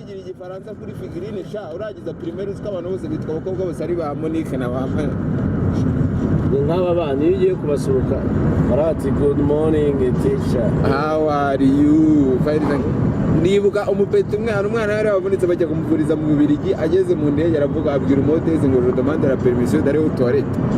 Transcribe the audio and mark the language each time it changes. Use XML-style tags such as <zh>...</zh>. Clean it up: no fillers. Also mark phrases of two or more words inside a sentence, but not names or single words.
<rw>igifaransa kuri figurine sha uragiza primaire uziko abantu bose bitwa abakobwa bose ari ba Monique na ba nk'aba bana iyo ugiye kubasuruka barati</rw> <en>good morning teacher, how are you,</en> <rw>nibuka umupeti umwana yari wabonetse bajya kumuvuriza mu Bubiligi ageze mu ndege aravuga abwira umotezi ngo</rw> <fr>je demande la permission d'aller aux toilettes.</fr>